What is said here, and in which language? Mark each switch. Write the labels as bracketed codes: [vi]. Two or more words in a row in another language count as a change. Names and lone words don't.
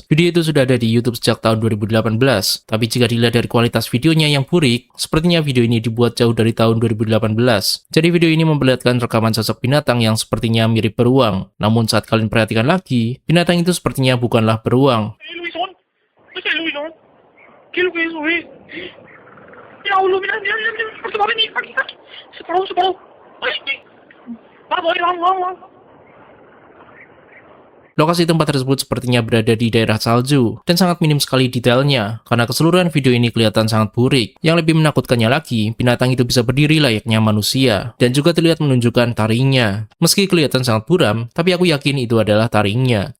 [id] Video itu sudah ada di YouTube sejak tahun 2018, tapi jika dilihat dari kualitas videonya yang burik, sepertinya video ini dibuat jauh dari tahun 2018. Jadi video ini memperlihatkan rekaman sosok binatang yang sepertinya mirip beruang. Namun saat kalian perhatikan lagi, binatang itu sepertinya bukanlah beruang. [es] ¡Eh, Luisón! ¡Ese es Luisón! ¿Qué es lo que es eso, eh? Mira, boludo, mira, mira, mira, mira, porque va a venir, aquí, aquí. Se paró, se paró. ¡Ay, ay! Vamos, vamos, vamos, vamos. [id] Lokasi tempat tersebut sepertinya berada di daerah salju, dan sangat minim sekali detailnya, karena keseluruhan video ini kelihatan sangat burik. Yang lebih menakutkannya lagi, binatang itu bisa berdiri layaknya manusia, dan juga terlihat menunjukkan taringnya. Meski kelihatan sangat buram, tapi aku yakin itu adalah taringnya.